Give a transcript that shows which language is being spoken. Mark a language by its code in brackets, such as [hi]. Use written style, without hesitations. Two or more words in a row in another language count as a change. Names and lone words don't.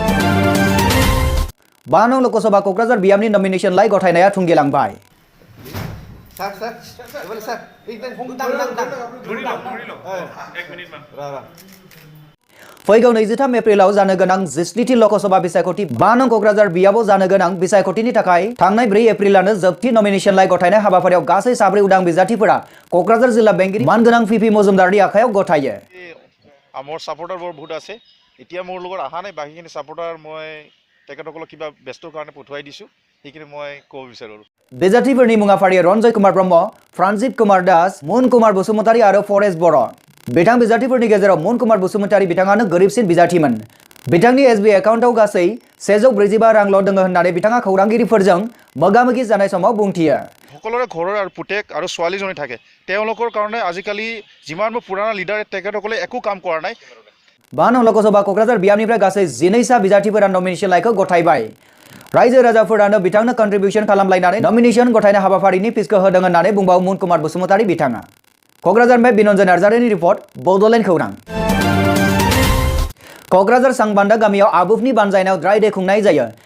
[brx] 5 नं लकसभा क'क्राझार बियाबनि नमिनेशनलाइ गथायनाया थुंगेलांबाय फैगौ 23 एप्रिलाव जानो गोनां 17थि लकसभा बिसायख'थि 5 नं क'क्राझार बियाबाव जानो गोनां बिसायख'थिनि थाखाय थांनाय 4 एप्रिलानो जोबथि नमिनेशनलाइ गथायनाय हाबाफारियाव गासै 4 उदां बिजाथिफोरा क'क्राझार जिल्ला बेंगिरि मानगोनां PP मजुमदारनि आखायाव गथायो [as] আমাৰ ছাপোৰ্টাৰ বৰ বহুত আছে এতিয়া মোৰ লগত আহা নাই বাকিখিনি সাপোৰ্টাৰ মই তেখেতসকলক কিবা ব্যস্তৰ কাৰণে পঠুৱাই দিছো সেইখিনি মই ক'ব বিচাৰো [brx] बिजाथिफोरनि मुङा फारियै रन्जय कुमार ब्रह्म फ्रान्जित कुमार दास मुन कुमार बसुमतारी आरो फरेस्ट बर' बिथां बिजाथिफोरनि गेजेराव मुन कुमार बसुमतारी बिथाङानो गोरिबसिन बिजाथिमोन बिथांनि SBI एकाउन्टआव गासै 145 रांल' दङ होननानै बिथाङा खौरांगिरिफोरजों मोगा-मोगि जानाय समाव बुंथियो। [as] সকলোৰে ঘৰৰ আৰু পুতেক আৰু ছোৱালীজনী থাকে তেওঁলোকৰ কাৰণে আজিকালি যিমানবোৰ পুৰণা লিডাৰ তেখেতসকলে একো কাম কৰা নাই। [brx] बान लोकसभा क'क्राझार बियाबनिफ्राय गासै 12 बिजाथिफोरा नमिनेशन लाइखौ गथायबाय। रायजो राजाफोरानो बिथांनो कन्ट्रिबिउशन खालामलायनानै नमिनेशन गथायनाय हाबाफारिनि पिसखौ होदों होननानै बुंबाव मुन कुमार बसुमतारी बिथाङा। क'क्राझारनिफ्राय बिनन्जय नार्जारिनि रिपर्ट बड'लेण्ड खौरां। क'क्राझार सांबान्दा गामियाव आबुफनि बानजायनायाव ड्राइ डे खुंनाय जायो।